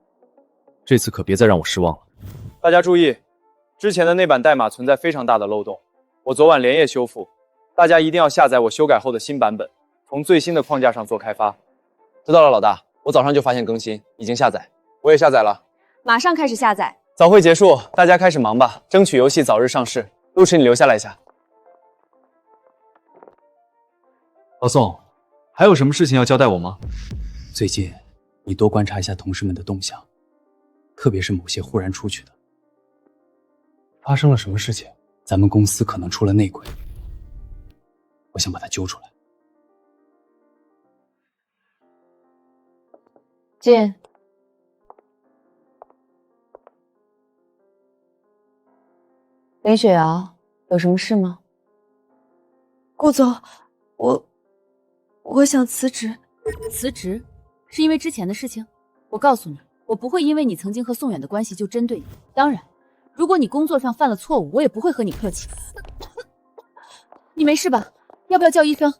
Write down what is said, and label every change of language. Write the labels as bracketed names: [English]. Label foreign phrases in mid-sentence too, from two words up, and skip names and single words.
[Chinese] 這次可別再讓我失望了。大家注意，之前的那版代碼存在非常大的漏洞，我昨晚連夜修復，大家一定要下載我修改後的新版本，從最新的框架上做開發。知道了，老大，我早上就發現更新，已經下載，我也下載了，馬上開始下載。早會結束，大家開始忙吧，爭取遊戲早日上市。路痴，你留下來一下。老宋，還有什麼事情要交代我嗎？最近你多觀察一下同事們的動向，特別是某些忽然出去的。發生了什麼事情？咱們公司可能出了內鬼，我想把他揪出來。進。林雪瑶，有什麼事嗎？顧總，我想辭職。辭職？是因為之前的事情？我告訴你，我不會因為你曾經和宋遠的關係就針對你。當然，如果你工作上犯了錯誤，我也不會和你客氣。你沒事吧？要不要叫醫生？